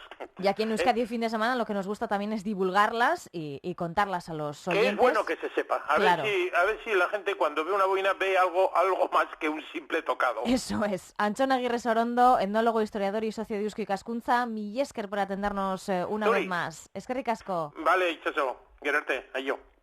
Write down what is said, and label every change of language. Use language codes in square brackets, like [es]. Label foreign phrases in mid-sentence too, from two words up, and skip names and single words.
[es] Y aquí en Euskadi el fin de semana lo que nos gusta también es divulgarlas y contarlas a los oyentes. Que es bueno que se sepa. A ver si la gente cuando ve una boina ve algo más que un simple tocado. Eso es. Antxon Agirre Sorondo, etnólogo, historiador y socio de Eusko Ikaskuntza, [eu] mila esker [es] por atendernos una vez más. [eu] Eskerrik asko. Vale, itxaso, gerarte, aio.